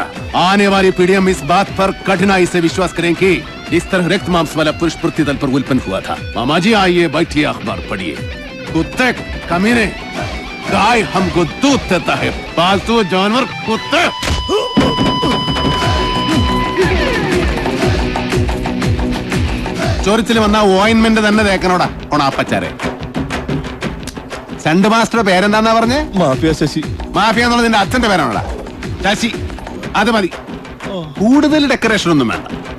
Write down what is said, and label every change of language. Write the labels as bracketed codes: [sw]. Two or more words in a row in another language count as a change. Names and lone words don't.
[hi] आने वाली पीढ़ियां इस बात पर कठिनाई से विश्वास करें कि इस तरह रक्त मांस वाला पुरुष पृथ्वी तल पर उल्पन्न हुआ था। मामा जी आइए, बैठिए, अखबार पढ़िए। कुत्ते कमीने, गाय हमको दूध देता है, पालतू जानवर कुत्ते। [ml] ചൊറിച്ചിൽ വന്ന ഓയിൻമെന്റ് തന്നെ തേക്കണോടാ ഓണാപ്പച്ചാരെ. സ്റ്റണ്ട് മാസ്റ്റർ പേരെന്താന്നാ പറഞ്ഞേ? മാഫിയ ശശി. മാഫിയ എന്നുള്ളത് നിന്റെ അച്ഛന്റെ പേരാണോടാ? ശശി, അത് മതി. കൂടുതൽ ഡെക്കറേഷൻ ഒന്നും വേണ്ട.